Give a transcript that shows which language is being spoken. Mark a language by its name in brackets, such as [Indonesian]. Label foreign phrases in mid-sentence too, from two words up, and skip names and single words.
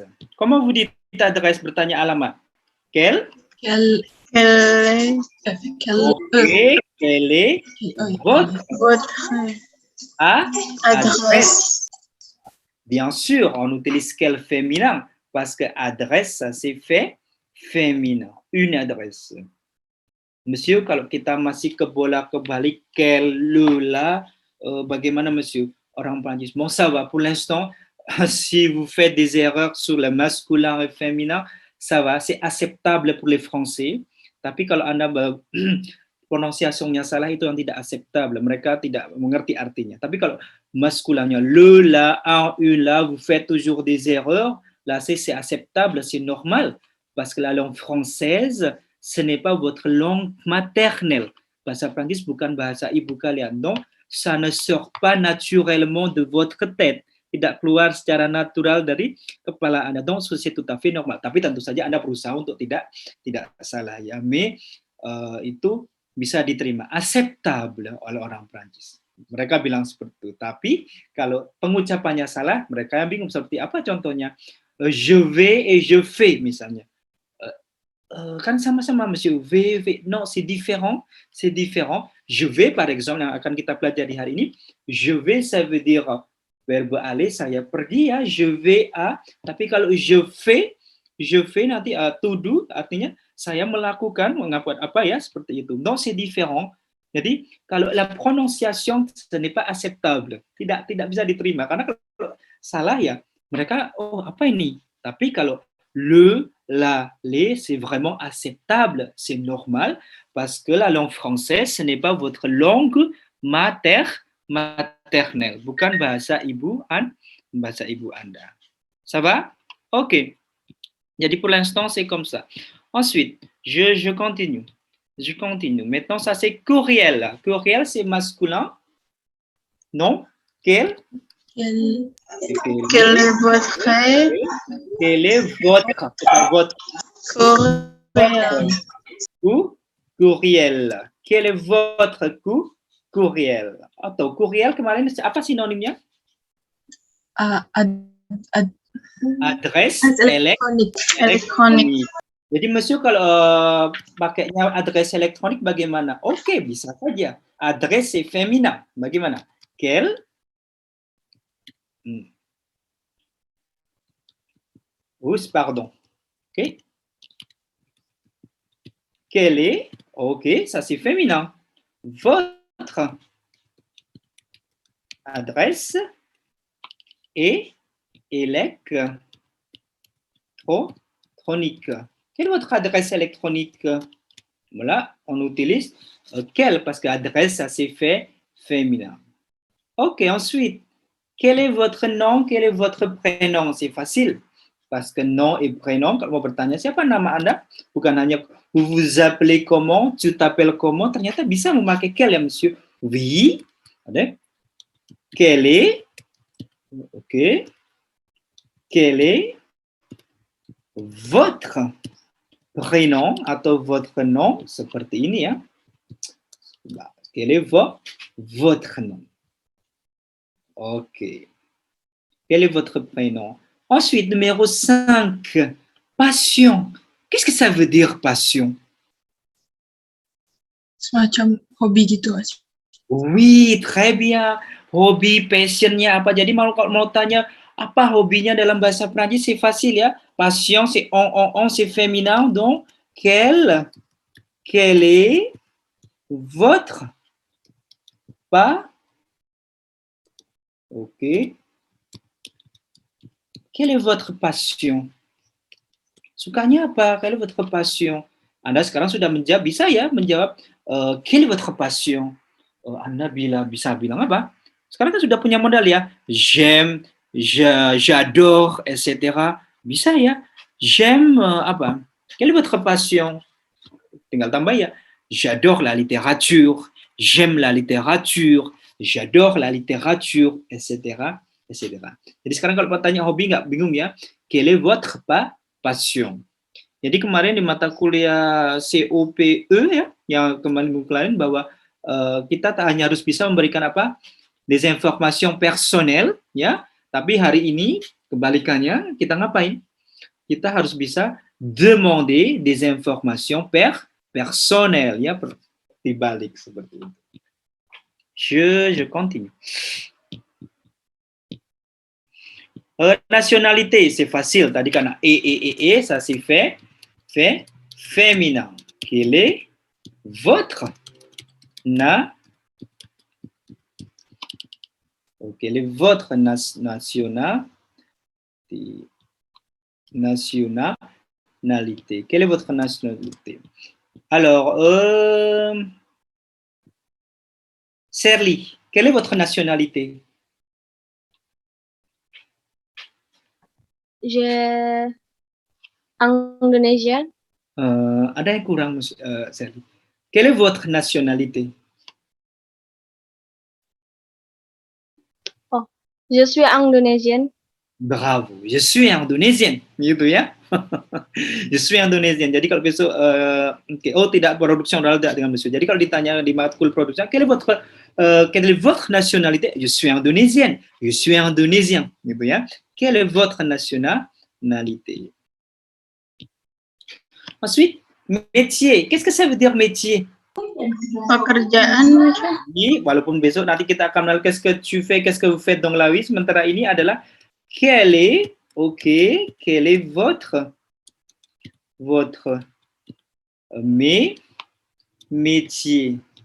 [French] Comment vous dites adresse? [Indonesian] Bertanya alamat. [French] Quel? Quel Quelle est votre adresse? Bien sûr, on utilise quel féminin parce que adresse, ça c'est fait féminin. Une adresse. Monsieur, [Indonesian] kalau kita masih kebalik quel, le, la, bagaimana monsieur? Orang Prancis. [French] Bon, ça va. Pour l'instant, si vous faites des erreurs sur le masculin et féminin, ça va. C'est acceptable pour les Français. [Indonesian] Tapi kalau Anda prononciasinya salah, itu yang tidak acceptable. Mereka tidak mengerti artinya. Tapi kalau masculinnya [French] le, la, un, une, la, vous faites toujours des erreurs. Là, c'est acceptable, c'est normal. Parce que la langue française, ce n'est pas votre langue maternelle. [Indonesian] Bahasa Prancis bukan bahasa ibu kalian. [French] Donc, ça ne sort pas naturellement de votre tête. [Indonesian] Tidak keluar secara natural dari kepala Anda. [French] Donc, c'est tout à fait normal. [Indonesian] Tapi tentu saja Anda berusaha untuk tidak salah ya. Mais itu bisa diterima, acceptable oleh orang Prancis. Mereka bilang seperti itu. Tapi kalau pengucapannya salah, mereka yang bingung seperti apa contohnya? [French] Je vais et je fais misalnya. [Indonesian] Kan sama-sama monsieur, v. [French] Non, c'est différent. Je vais par exemple [Indonesian] yang akan kita pelajari hari ini, [French] je vais ça veut dire verbe aller, [Indonesian] saya pergi ya, [French] je vais à. [Indonesian] Tapi kalau [French] je fais [Indonesian] nanti [English] to do [Indonesian] artinya saya melakukan, mengakukan apa ya, seperti itu. [French] Donc c'est différent. [Indonesian] Jadi kalau [French] la prononciation ce n'est pas acceptable, [Indonesian] tidak bisa diterima karena kalau salah ya mereka apa ini. Tapi kalau [French] le, la, les, c'est vraiment acceptable, c'est normal parce que la langue française ce n'est pas votre langue maternelle, [Indonesian] bukan bahasa ibu Anda. [French] Ça va? Ok. Jadi pour l'instant c'est comme ça. Ensuite, je continue. Maintenant, ça c'est courriel. Courriel, c'est masculin. Non? Quel est votre courriel? Quel est votre courriel? [Indonesian] Atau courriel kemarin apa sinonimnya? [French] Adresse elektronik. Jadi monsieur kalau pakainya adresse elektronik bagaimana? [Indonesian] Oke, bisa saja. [French] Adresse féminin. Bagaimana? Quel? Pardon. Ok. Quel est? Ok, ça c'est féminin. Votre adresse est électronique. Quelle est votre adresse électronique? Voilà, on utilise quelle parce que adresse, ça c'est fait féminin. Ok, ensuite, quel est votre nom? Quel est votre prénom? C'est facile. Parce que nom et prénom, [Indonesian] kalau mau bertanya siapa nama Anda, bukan hanya [French] vous vous appelez comment, tu t'appelles comment, [Indonesian] ternyata bisa memakai quel ya monsieur. [French] Oui, ada. Quel est, ok. Quel est votre prénom atau votre nom, [Indonesian] seperti ini ya. [French] Quel est votre nom? Ok. Quel est votre prénom? Ensuite, numéro 5, passion. Qu'est-ce que ça veut dire passion? [Indonesian] Semacam hobi gitu, Mas. [French] Oui, très bien. [Indonesian] Hobi, passionnya apa? Jadi kalau mau tanya apa hobinya dalam bahasa Prancis, [French] c'est facile ya. Passion, c'est on, c'est féminin. Donc, quel est votre ok. Quelle est votre passion? [Indonesian] Sukanya apa? [French] Quelle est votre passion? [Indonesian] Anda sekarang sudah menjawab, bisa ya menjawab [French] quelle est votre passion? [Indonesian] Anda bisa bilang apa? Sekarang kan sudah punya modal ya. [French] J'aime, j'adore, etc. [Indonesian] Bisa ya. J'aime apa? [French] Quelle est votre passion? [Indonesian] Tinggal tambah ya. [French] J'adore la littérature, j'aime la littérature, j'adore la littérature, etc. etc. [Indonesian] Jadi sekarang kalau tanya hobi nggak bingung ya. [French] Quelle est votre passion? [Indonesian] Jadi kemarin di mata kuliah COPE ya, yang kemarin bahwa kita tak hanya harus bisa memberikan apa? [French] Des informations personnelles [Indonesian] ya, tapi hari ini kebalikannya kita ngapain? Kita harus bisa [French] demander des informations personnelles [Indonesian] ya, dibalik seperti itu. [French] Je continue. Nationalité, c'est facile. [Indonesian] Tadi karena [French] ça c'est féminin. Quelle est votre quelle est votre nationalité? Quelle est votre nationalité? Alors, Serly, quelle est votre nationalité? Je Indonesian. [Indonesian] Ada yang kurang, Serly. [French] Quelle est votre nationalité? Oh, je suis Indonesian. Bravo, je suis Indonesian, [Indonesian] gitu ya. [French] Je suis Indonesian. [Indonesian] Jadi kalau besok, tidak production oral tidak dengan monsieur. Jadi kalau ditanya di matkul production, [French] quelle est votre nationalité? Je suis Indonesian. Je suis Indonésien, [Indonesian] gitu ya. [French] Quelle est votre nationalité? Ensuite, métier. Qu'est-ce que ça veut dire métier? [Indonesian] Pekerjaan, Ini, walaupun besok nanti kita akan mengenal [French] qu'est-ce que tu fais, qu'est-ce que vous faites dans la vie. [Indonesian] Sementara ini adalah [French] quel est votre métier?